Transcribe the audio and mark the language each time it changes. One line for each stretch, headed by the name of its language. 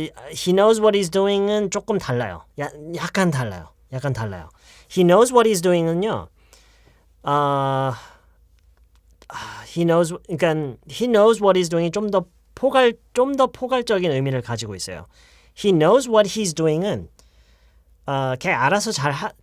English: He knows what he's doing
Korean: 은 조금 달라요. 약간 달라요.
English: He knows what he's doing
Korean: 은요.
English: He knows what he's doing
Korean: 이 좀 더 포괄적인 의미를 가지고 있어요.
English: He knows what he's doing
Korean: 은 걔 알아서 잘해.